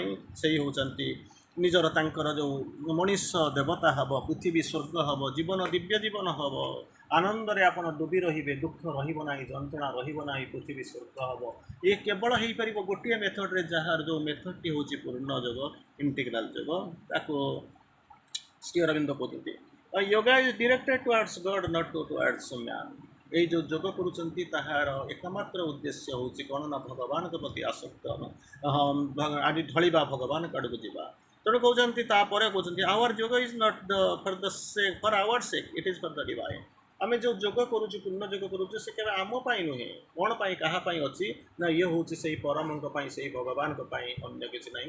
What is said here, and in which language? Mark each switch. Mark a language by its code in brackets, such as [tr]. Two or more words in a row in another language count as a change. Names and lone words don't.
[or] ସେଇ ହେଉଛନ୍ତି ନିଜର ତାଙ୍କର ଯେଉଁ ମଣିଷ ଦେବତା ହେବ, ପୃଥିବୀ ସ୍ୱର୍ଗ ହେବ, ଜୀବନ ଦିବ୍ୟ ଜୀବନ ହେବ, ଆନନ୍ଦରେ ଆପଣ ଡୁବି ରହିବେ, ଦୁଃଖ ରହିବ ନାହିଁ, ଯନ୍ତ୍ରଣା ରହିବ ନାହିଁ, ପୃଥିବୀ ସ୍ୱର୍ଗ ହେବ। ଏ କେବଳ ହେଇପାରିବ ଗୋଟିଏ ମେଥଡ଼ରେ, ଯାହାର ଯେଉଁ ମେଥଡ଼ଟି ହେଉଛି ପୂର୍ଣ୍ଣ ଯୋଗ, ଇଣ୍ଟିଗ୍ରାଲ୍ ଯୋଗ। ତାକୁ ଶ୍ରୀ ଅରବିନ୍ଦ କହୁଛନ୍ତି [en] Yoga is directed towards God, not towards man. [bn] এই যে যোগ করছেন তাহার একমাত্র উদ্দেশ্য হচ্ছে [or] କ'ଣ ନା ଭଗବାନଙ୍କ ପ୍ରତି ଆସକ୍ତ ଆଜି ଢଳିବା, ଭଗବାନଙ୍କ ଆଡ଼କୁ ଯିବା। ତେଣୁ କହୁଛନ୍ତି, ତାପରେ କହୁଛନ୍ତି [en] Our yoga is not for our sake, it is for the Divine. [or] ଆମେ ଯେଉଁ ଯୋଗ କରୁଛୁ, ପୂର୍ଣ୍ଣ ଯୋଗ କରୁଛୁ, ସେ କେବେ ଆମ ପାଇଁ ନୁହେଁ। କ'ଣ ପାଇଁ, କାହା ପାଇଁ ଅଛି ନା ଇଏ ହେଉଛି ସେଇ ପରମଙ୍କ ପାଇଁ, ସେଇ ଭଗବାନଙ୍କ ପାଇଁ, ଅନ୍ୟ କିଛି ନାହିଁ।